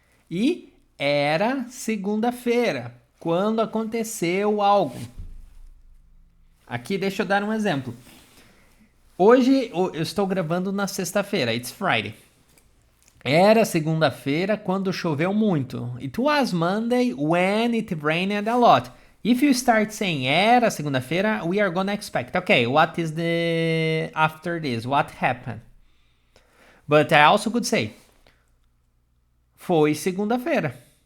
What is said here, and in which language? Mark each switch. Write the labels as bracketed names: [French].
[Portuguese] E era segunda-feira, quando aconteceu algo. Aqui deixa eu dar um exemplo. Hoje eu estou gravando na sexta-feira, [English] it's Friday. [Portuguese] Era segunda-feira quando choveu muito. [English] It was Monday when it rained a lot. If you start saying [Portuguese] era segunda-feira, [English] we are gonna expect, okay, what is the after this? What happened? But I also could say, [Portuguese] foi segunda-feira.